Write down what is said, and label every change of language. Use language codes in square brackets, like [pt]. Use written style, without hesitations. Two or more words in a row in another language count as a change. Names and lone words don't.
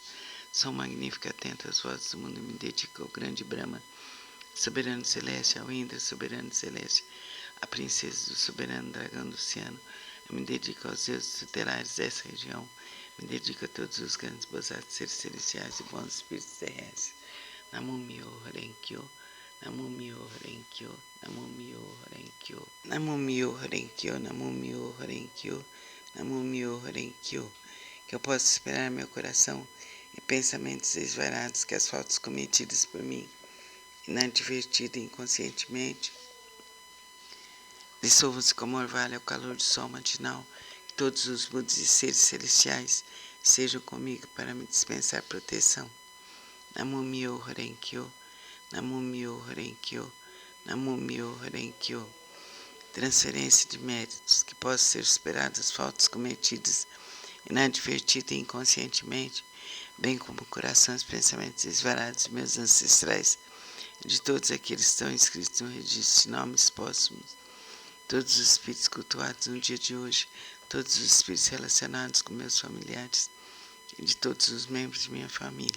[pt] Sou magnífico, atento às vozes do mundo, me dedico ao grande Brahma, soberano celeste, ao Indra, soberano celeste, a princesa do soberano dragão do oceano. Eu me dedico aos deuses tutelares dessa região, me dedico a todos os grandes bodhisattvas, seres celestiais e bons espíritos terrestres. [ja] 南無妙法蓮華経、南無妙法蓮華経、南無妙法蓮華経、南無妙法蓮華経、南無妙法蓮華経、南無妙法蓮華経. [pt] Que eu possa esperar meu coração e pensamentos desvarados que as faltas cometidas por mim, inadvertida e inconscientemente, dissolvam-se como orvalho ao calor do sol matinal. Que todos os Budas e seres celestiais sejam comigo para me dispensar proteção. [ja] 南無妙法蓮華経、南無妙法蓮華経、南無妙法蓮華経. [pt] Transferência de méritos, que possam ser superadas as faltas cometidas inadvertida e inconscientemente, bem como o coração e os pensamentos desvarados de meus ancestrais, e de todos aqueles que estão inscritos no registro de nomes póstumos, todos os espíritos cultuados no dia de hoje, todos os espíritos relacionados com meus familiares, e de todos os membros de minha família.